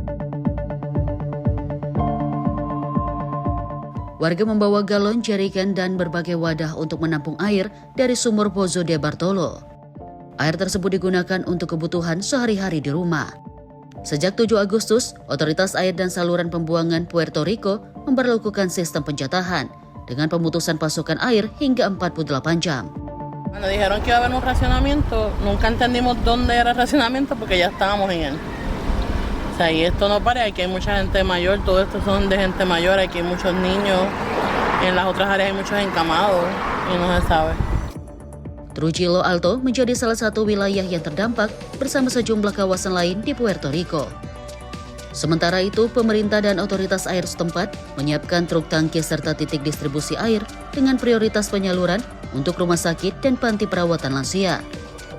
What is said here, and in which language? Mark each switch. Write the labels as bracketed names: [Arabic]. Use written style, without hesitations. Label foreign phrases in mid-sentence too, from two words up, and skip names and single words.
[Indonesian] Warga membawa galon, jerigen, dan berbagai wadah untuk menampung air dari sumur Pozo de Bartolo. Air tersebut digunakan untuk kebutuhan sehari-hari di rumah. Sejak 7 Agustus, Otoritas Air dan Saluran Pembuangan Puerto Rico memberlakukan sistem penjatahan dengan pemutusan pasokan air hingga 48 jam. [Spanish] Cuando dijeron que iba a haber un racionamiento, nunca entendimos dónde era el racionamiento porque ya estábamos en él. O sea, y esto no para, aquí hay mucha gente mayor, todo esto son de gente mayor, aquí hay muchos niños, en las otras áreas hay muchos encamados y no se sabe. [Indonesian] Trujillo Alto menjadi salah satu wilayah yang terdampak bersama sejumlah kawasan lain di Puerto Rico. Sementara itu, pemerintah dan otoritas air setempat menyiapkan truk tangki serta titik distribusi air dengan prioritas penyaluran untuk rumah sakit dan panti perawatan lansia.